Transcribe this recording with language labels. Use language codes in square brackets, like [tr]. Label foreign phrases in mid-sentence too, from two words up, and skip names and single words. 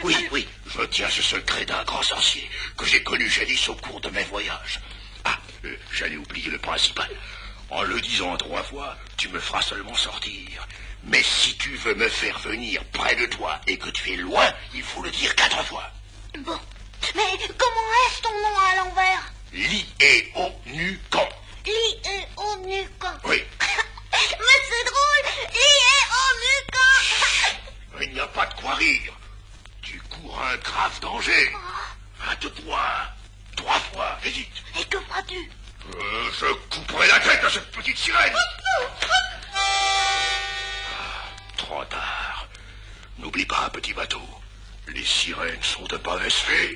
[fr] Oui, je tiens ce secret d'un grand sorcier que j'ai connu jadis au cours de mes voyages. Ah, j'allais oublier le principal. En le disant 3 fois, tu me feras seulement sortir. Mais si tu veux me faire venir près de toi et que tu es loin, il faut le dire 4 fois. Bon. Mais comment est-ce ton nom à l'envers? Li-e-o-nu-can. Li-e-o-nu-can. Oui. Mais c'est drôle! Li-e-o-nu-can. Il n'y a pas de quoi rire. Tu cours un grave danger. Hâte-toi. 3 fois, et vite. Et que feras-tu? Je couperai la tête à cette petite sirène. Trop tard. N'oublie pas, petit bateau. Les sirènes sont de mauvaises fées.